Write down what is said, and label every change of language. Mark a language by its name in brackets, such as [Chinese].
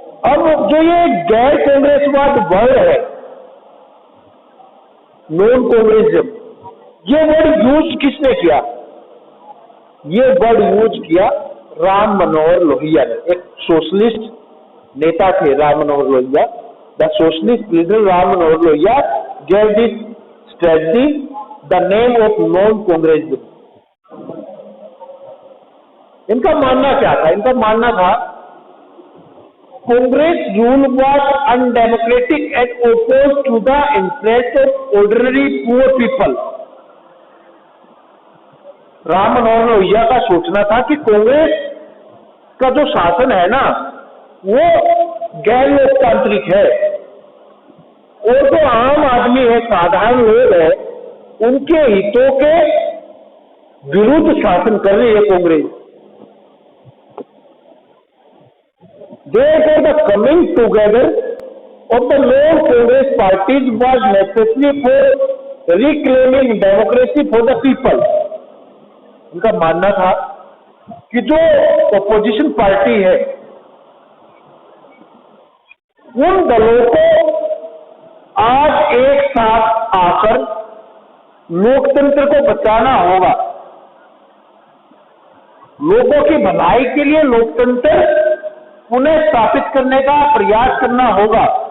[Hindi] अब जो ये गैर कांग्रेसवाद वर्ड है, नॉन कांग्रेसिज्म, ये वर्ड यूज किसने किया? ये वर्ड यूज किया राम मनोहर लोहिया ने। एक सोशलिस्ट नेता थे Ram Manohar Lohia. [English] The socialist leader Ram Manohar Lohia gave this strategy the name of non-Congressism. [Hindi] इनका मानना क्या था? इनका मानना था [English] Congress rule was undemocratic and opposed to the interest of ordinary poor people. [Hindi] Ram Manohar Lohia का सोचना था कि कांग्रेस का जो शासन है ना, वो गैर लोकतांत्रिक है और जो आम आदमी है, साधारण लोग है, उनके हितों के विरुद्ध शासन कर रही है Congress. [English] Therefore the coming together of the main Congress parties was necessary for reclaiming democracy for the people. [Hindi] उनका मानना था कि जो ओपोजिशन पार्टी है उन दलों को आज एक साथ आकर लोकतंत्र को बचाना होगा, लोगों की भलाई के लिए लोकतंत्र पुनः स्थापित करने का प्रयास करना होगा।